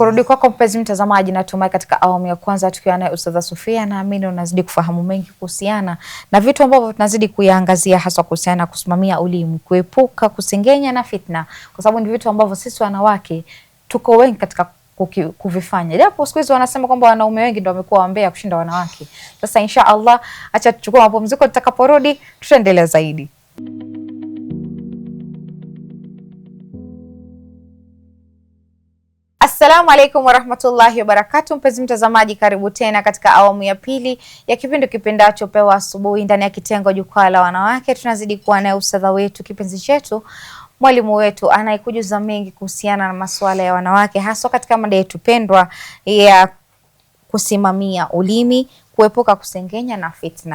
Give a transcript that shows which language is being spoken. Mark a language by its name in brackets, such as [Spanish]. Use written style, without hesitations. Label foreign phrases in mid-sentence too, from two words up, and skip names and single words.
[Swahili] Kurudi kwako mpenzi mtazamaji, natumai katika awamu ya kwanza tukiwa naye Ustadha Sofia, naamini unazidi kufahamu mengi kuhusiana na vitu ambavyo tunazidi kuyaangazia, hasa kuhusiana na kusimamia ulimi, kuepuka kusengenya na fitna, kwa sababu ni vitu ambavyo sisi wanawake tuko wengi katika kuvifanya. Japo siku hizi wanasema kwamba wanaume wengi ndio wamekuwa wambea kushinda wanawake. Sasa [Arabic] إن شاء الله, [Swahili] acha tuchukue mapumziko, tutakaporudi tutaendelea zaidi. [Arabic] السلام عليكم ورحمة الله وبركاته. [Swahili] Mpenzi mtazamaji, karibu tena katika awamu ya pili ya kipindi kipendacho Pewa Asubuhi, ndani ya kitengo Jukwaa la Wanawake. Tunazidi kuwa naye ustadha wetu, kipenzi chetu, mwalimu wetu anayekujuza mengi kuhusiana na masuala ya wanawake, hasa katika mada yetu pendwa ya kusimamia ulimi, kuepuka kusengenya na fitna.